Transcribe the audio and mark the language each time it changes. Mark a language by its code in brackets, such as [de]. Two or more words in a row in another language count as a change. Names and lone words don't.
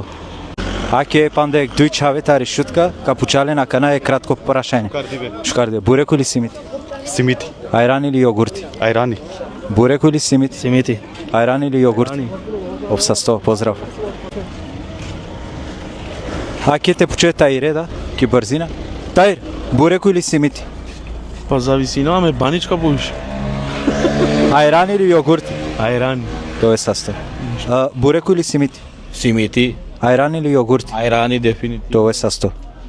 [rom] Аке пандек дуј чавета решутка, капучале на кана е кратко прашање. Шукар диве. [mk] Буреко или симити? Симити. Ајрани или јогурти? Ајрани. Буреко или симити? Симити. Ајрани или јогурти? Опса 100, поздрав. [rom] Аке те пуче таире, [mk] да? Ки брзина? Таир, буреко или симити? Па зависи, имаме баничка будеш. Ајрани или јогурти? Ајрани. Тоа е састо. Буреко или симити? Симити. Ајрани или јогурти? Ајрани дефинитивно. Тоа е састо.